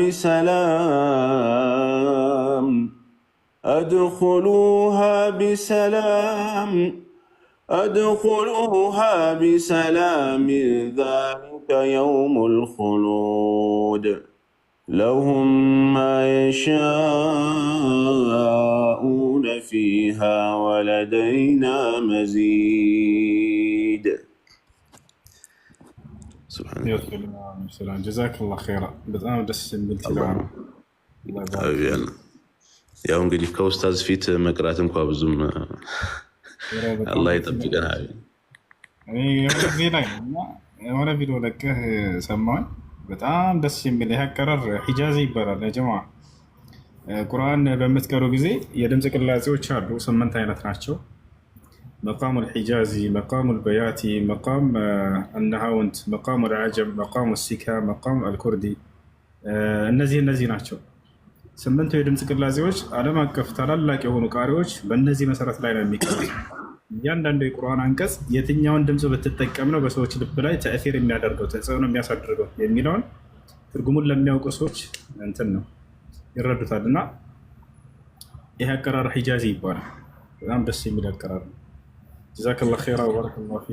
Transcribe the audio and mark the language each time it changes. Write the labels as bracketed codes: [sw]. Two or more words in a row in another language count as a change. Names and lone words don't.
[ar] بسلام أدخلوها بسلام أدخلوها بسلام ذلك يوم الخلود لهم ما يشاءون فيها ولدينا مزيد سبحان الله. جزاك الله خيرا. [am] በጣም ደስ የሚል ቲላዋ ነው። ያው እንግዲህ ከኡስታዝ ፊት መቅራት እንኳ ብዙም አላህ ይጠብቀን። የሆነ ቪዲዮ ለቀህ ሰማሁኝ። በጣም ደስ የሚል ይህ አቀራር ሂጃዚ ይባላል። ጀማ ቁርአን በምትቀሩ ጊዜ የድምፅ ቅላጼዎች አሉ፣ 8 አይነት ናቸው። [ar] مقام الحجازي، مقام البياتي، مقام النهاوند، مقام العجم، مقام السكا، مقام الكردي [am] እነዚህ ናቸው። ስምንቱ የድምፅ ቅላጼዎች ዓለም አቀፍ ታላላቅ የሆኑ ቃሪዎች በእነዚህ መሰረት ላይ ነው የሚቀሩት። እያንዳንዱ የቁርአን አንቀጽ የትኛውን ድምፅ ብትጠቀም ነው በሰዎች ልብ ላይ ተእሲር የሚያደርገው ተጽዕኖ የሚያሳድርገው የሚለውን ትርጉሙን ለሚያውቁ ሰዎች እንትን ነው ይረዱታል። እና ይህ አቀራር ሒጃዚ ይባላል። በጣም ደስ የሚል አቀራር ነው። [ar] جزاك الله خيرا وبارك الله فيك።